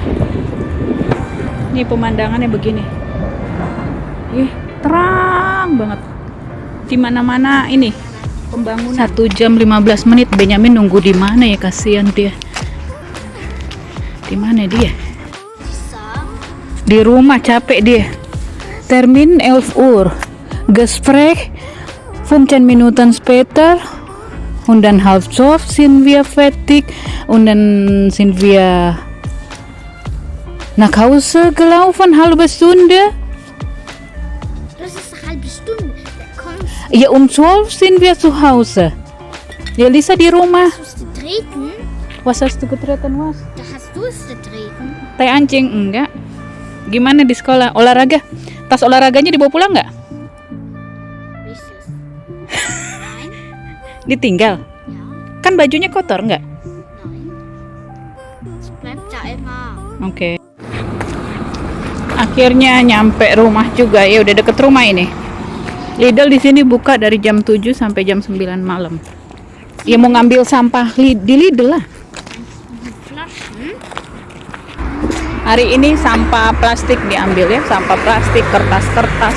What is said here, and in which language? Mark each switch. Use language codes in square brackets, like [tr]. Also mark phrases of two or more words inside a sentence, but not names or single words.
[id] Ini pemandangannya begini. Terang banget. Di mana-mana ini pembangunan. 1 jam 15 menit Benyamin nunggu di mana ya, kasihan dia. Di mana dia? Di rumah, capek dia. [de] Termin 11 Uhr. Gespräch 15 Minuten später. Und dann halb 12 sind wir fertig. Und dann sind wir nach Hause gelaufen, halbe Stunde. Das ist eine halbe Stunde. Ja, um 12 sind wir zu Hause. Ja, Lisa [id] di rumah. [de] Hast du es getreten? Was hast du getreten, was? Da hast du es getreten. [id] Teh anjing, enggak. Gimana di sekolah? Olahraga? Tas olahraganya dibawa pulang nggak? [de] Richtig. Nein. [id] Ditinggal? [de] Ja. [id] Kan bajunya kotor, nggak? [de] Nein. Es bleibt da immer. [id] Oke. Akhirnya nyampe rumah juga. Ya udah deket rumah ini. Lidl di sini buka dari jam 7 sampai jam 9 malam. Ya mau ngambil sampah di Lidl lah. Flaschen. Hari ini sampah plastik diambil ya, sampah plastik, kertas-kertas.